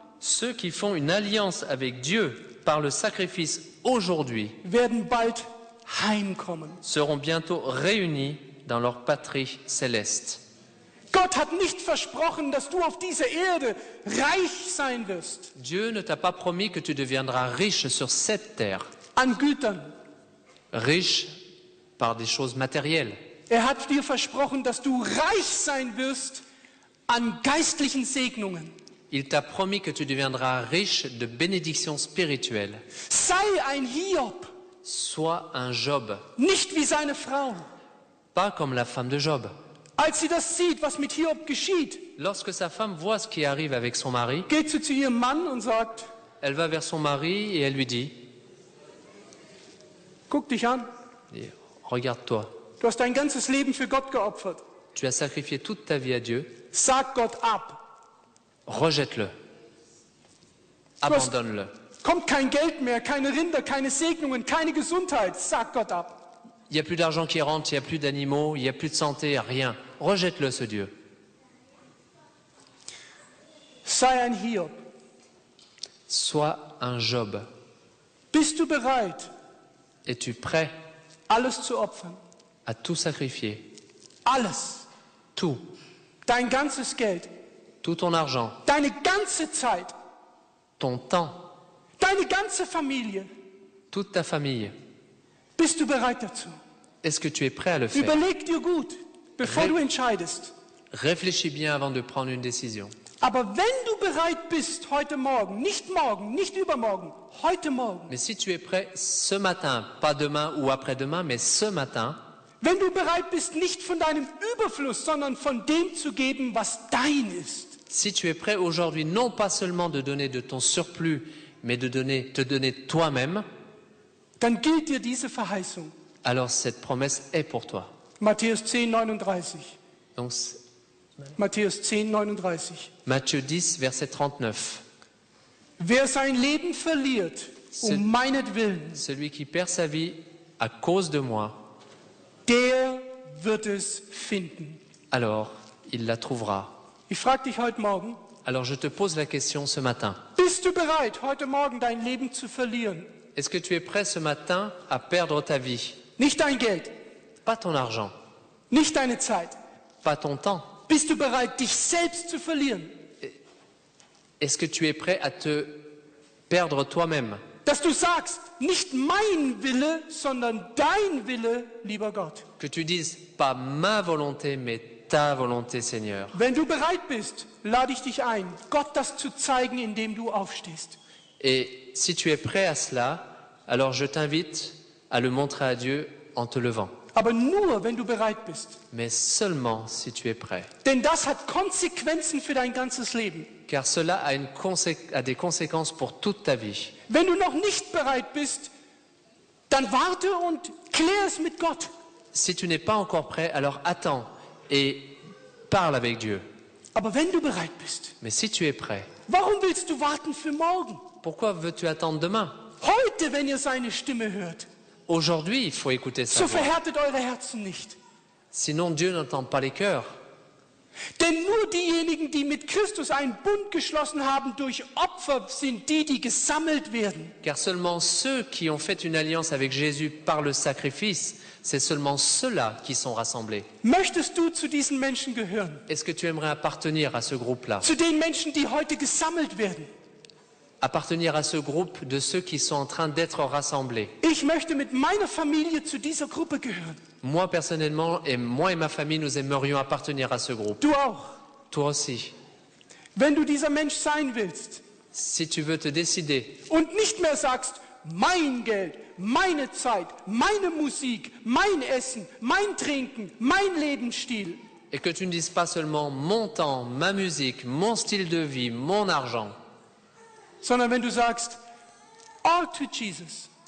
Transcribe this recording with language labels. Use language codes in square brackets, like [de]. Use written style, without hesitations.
[fr] Ceux qui font une alliance avec Dieu par le sacrifice aujourd'hui [de] werden bald heimkommen. [fr] seront bientôt réunis dans leur patrie céleste. [de] Gott hat nicht versprochen, dass du auf dieser Erde reich sein wirst [fr] Dieu ne t'a pas promis que tu deviendras riche sur cette terre, [de] an Gütern. [fr] riche par des choses matérielles. [de] Hat dir versprochen, dass du reich sein wirst an geistlichen Segnungen. [fr] Il t'a promis que tu deviendras riche de bénédictions spirituelles. [de] Sei ein Hiob, [fr] Sois un Job, [de] nicht wie seine Frau. [fr] pas comme la femme de Job. [de] Als sie das sieht, was mit Hiob geschieht, [fr] Lorsque sa femme voit ce qui arrive avec son mari, [de] geht sie zu ihrem Mann und sagt, [fr] elle va vers son mari et elle lui dit [de] guck dich an, [fr] « Regarde-toi, [de] du hast dein ganzes Leben für Gott geopfert. [fr] tu as sacrifié toute ta vie à Dieu, [de] Sag Gott ab. [fr] rejette-le, abandonne-le. [de] Kommt kein Geld mehr, keine Rinder, keine Segnungen, keine Gesundheit. Sag Gott ab. [fr] Il n'y a plus d'argent qui rentre, il n'y a plus d'animaux, il n'y a plus de santé, rien. Rejette-le, ce Dieu. [de] Sei ein Hiob. [fr] Sois un Job. [de] Bist du bereit, [fr] Es-tu prêt [de] alles zu opfern? [fr] à tout sacrifier? [de] Alles. [fr] Tout. [de] Dein ganzes Geld, [fr] Tout ton argent, [de] deine ganze Zeit, [fr] ton temps, [de] deine ganze Familie. [fr] toute ta famille. [de] Bist du bereit dazu? [fr] Est-ce que tu es prêt à le faire? [de] Überleg dir gut, bevor du entscheidest. [fr] Réfléchis bien avant de prendre une décision. [de] Aber wenn du bereit bist heute Morgen, nicht übermorgen, heute Morgen, [fr] Mais si tu es prêt ce matin, pas demain ou après-demain, mais ce matin, [de] wenn du bereit bist, nicht von deinem Überfluss, sondern von dem zu geben, was dein ist, [fr] si tu es prêt aujourd'hui, non pas seulement de donner de ton surplus, mais de te donner toi-même, [de] dann gilt dir diese Verheißung. [fr] alors cette promesse est pour toi. [de] Matthäus 10, 39. [fr] Donc, [de] Matthäus 10, 39. [fr] Matthieu 10, verset 39. [de] Wer sein Leben verliert, meinetwillen, [fr] Celui qui perd sa vie à cause de moi, [de] der wird es finden. [fr] alors il la trouvera. [de] Ich frage dich heute Morgen, [fr] Alors je te pose la question ce matin. [de] bist du bereit, heute Morgen dein Leben zu verlieren? [fr] Est-ce que tu es prêt ce matin à perdre ta vie? [de] Nicht dein Geld, [fr] Pas ton argent, [de] nicht deine Zeit. [fr] pas ton temps. [de] Bist du bereit, dich selbst zu verlieren? [fr] Est-ce que tu es prêt à te perdre toi-même? [de] Dass du sagst, nicht mein Wille, sondern dein Wille, lieber Gott. [fr] Que tu dises pas ma volonté, mais ta volonté, Seigneur. [de] Wenn du bereit bist, lade ich dich ein, Gott das zu zeigen, indem du aufstehst. [fr] Et si tu es prêt à cela, alors je t'invite à le montrer à Dieu en te levant. [de] Aber nur, wenn du bereit bist. [fr] Mais seulement si tu es prêt. [de] Denn das hat Konsequenzen für dein ganzes Leben. [fr] Car cela a des conséquences pour toute ta vie. [de] Wenn du noch nicht bereit bist, dann warte und klär es mit Gott. [fr] Si tu n'es pas encore prêt, alors attends et parle avec Dieu. [de] Aber wenn du bereit bist, [fr] Mais si tu es prêt, [de] Warum willst du warten für morgen? [fr] Pourquoi veux-tu attendre demain? [de] Heute, wenn ihr seine Stimme hört. [fr] Aujourd'hui, il faut écouter sa [de] So [fr] voix. [de] verhärtet eure Herzen nicht. [fr] Sinon, Dieu n'entend pas les cœurs. [de] Denn nur diejenigen, die mit Christus einen Bund geschlossen haben durch Opfer, sind die, die gesammelt werden. [fr] Car seulement ceux qui ont fait une alliance avec Jésus par le sacrifice, c'est seulement ceux-là qui sont rassemblés. [de] Möchtest du zu diesen Menschen gehören? [fr] Est-ce que tu aimerais appartenir à ce groupe-là? [de] Zu den Menschen, die heute gesammelt werden? [fr] Appartenir à ce groupe de ceux qui sont en train d'être rassemblés? [de] Ich möchte mit meiner Familie zu dieser Gruppe gehören. [fr] Moi, personnellement, et moi et ma famille, nous aimerions appartenir à ce groupe. [de] Du auch. [fr] Toi aussi. [de] Wenn du dieser Mensch sein willst [fr] Si tu veux te décider [de] und nicht mehr sagst, mein Geld, meine Zeit, meine Musik, mein Essen, mein Trinken, mein Lebensstil, [fr] et que tu ne dises pas seulement mon temps, ma musique, mon style de vie, mon argent, [de] sondern wenn du sagst, [en] all to Jesus,